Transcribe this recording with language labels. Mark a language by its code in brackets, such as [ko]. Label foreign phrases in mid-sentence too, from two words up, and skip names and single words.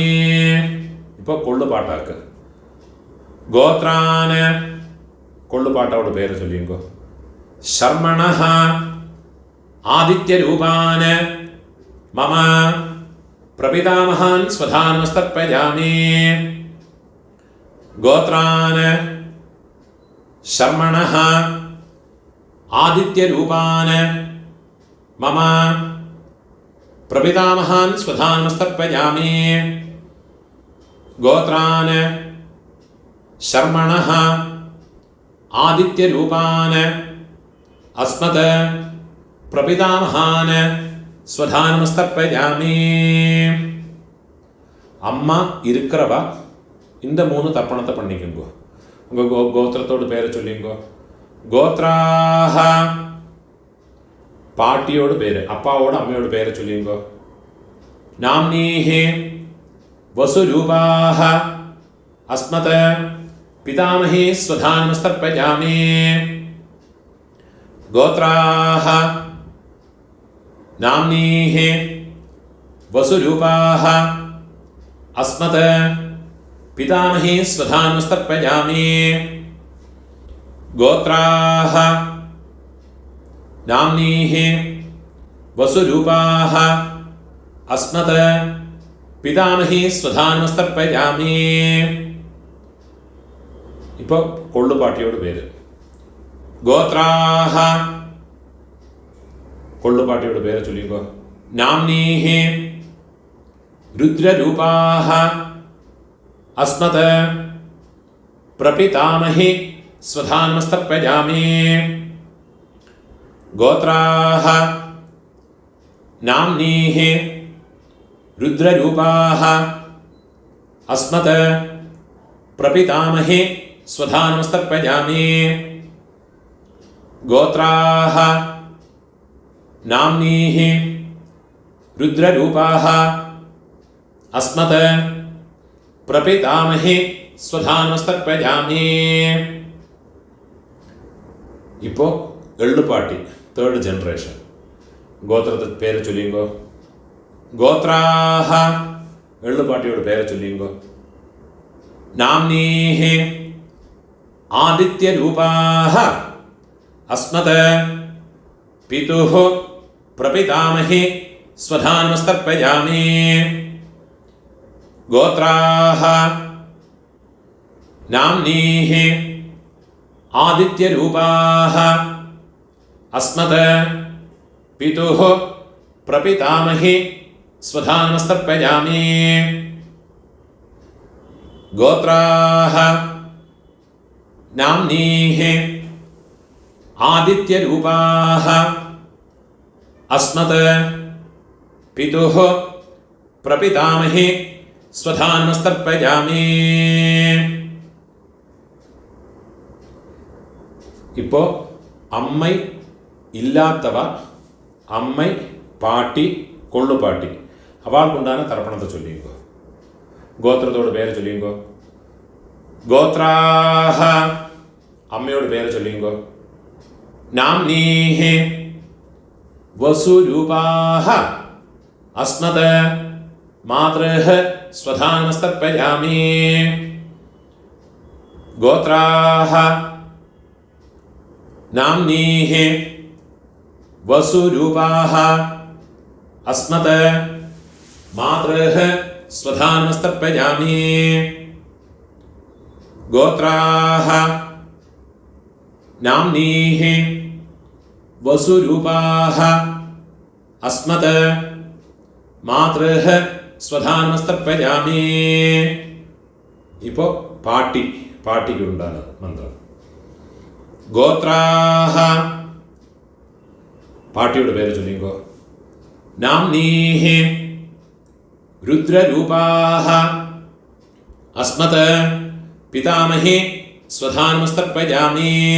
[ta] இப்போ கொள்ளு பாட்டாக்கு. கோத்ரான கொள்ளு பாட்டாவோட பேரை சொல்லிங்கோ. [sa] शर्मणः आदित्यरूपान् मम प्रपितामहान् स्वधानमस्तर्पयामि. கோத்ரான शर्मणः आदित्यरूपान् मम प्रपितामहान् स्वधानमस्तर्पयामि। गोत्रान् शर्मणः आदित्यरूपान् अस्मत् प्रपितामहान् स्वधानमस्तर्पयामि. [ta] அம்மா இருக்கிறவா இந்த 3 தர்ப்பணத்தை பண்ணிக்கோங்க. உங்கள் கோத்திரத்தோட பேரை சொல்லிங்கோ. கோத்ராஹ பாட்டியோட பேர், அப்பாவோட அம்மையோட பேரை சொல்லிங்கோ. [sa] नाम्नीः वसुरूपाः अस्मत् पितामही स्वधानमस्तर्पयामि. गोत्राः नाम्नीः वसुरूपाः अस्मत् पितामही स्वधानमस्तर्पयामि. गोत्राः नाम्नीः वसुरूपाः अस्मत् पितामही स्वधानमस्तर्पयामि. [ta] இப்போ கொள்ளுப்பாட்டியோட பேர். ഗോത്രാഹ கொள்ளுப்பாட்டியோட பேர் சொல்லிக்கோ. [sa] നാംനീഹി रुद्ररूपाः अस्मत् प्रपितामहि स्वधानमस्तर्पयामि. गोत्राः नाम्नीः रुद्ररूपाः अस्मत् प्रपितामहि स्वधानमस्तर्पयामि. गोत्राः नाम्नीः रुद्ररूपाः अस्मत् प्रपितामहि स्वधानमस्तर्पयामि. [ta] இப்போ எள்ளுப்பாட்டி [en] third generation. [ta] கோத்ரத்தெ பேர் சொல்லிங்கோ. கோத்ராஹ எள்ளுப்பாட்டியோட பேர் சொல்லிங்கோ. [sa] नाम्नीः आदित्यरूपाः अस्मत् पितुः प्रपितामही स्वधानमस्तर्पयामि. गोत्राः नाम्नीः आदित्यरूपाः अस्मत् पितुः प्रपितामहि स्वधानमस्तर्पयामि. गोत्राः नाम्नीः आदित्यरूपाः अस्मत् पितुः प्रपितामहि സ്വധാനമസ്തർപ്പയാമി. [ta] இப்போ அம்மை இல்லாதவா அம்மை பாட்டி கொள்ளுப்பாட்டி அவளுக்குண்டாகுன்ன தர்ப்பணத்தை சொல்லிக்கோ. கோத்ரத்தோட பேர் சொல்லிக்கோ. கோத்ராஹ அம்மையோட பேர் சொல்லிக்கோ. [sa] नाम्नीः वसुरूपाः अस्मत् मातृः स्वधानमस्तर्पयामि. गोत्राः नाम्नीः वसुरूपाः अस्मत् मातृः स्वधानमस्तर्पयामि. गोत्राः नाम्नीः वसुरूपाः अस्मत् मातृः സ്വധാനമസ്തർപ്പയാമി. [ta] இப்போ பாட்டிக்குண்டான மந்திரம். கோத்ராஹ பாட்டியோட பேர் சொல்லிக்கோ. [sa] नाम्नीः रुद्ररूपाः अस्मत् पितामही स्वधानमस्तर्पयामि.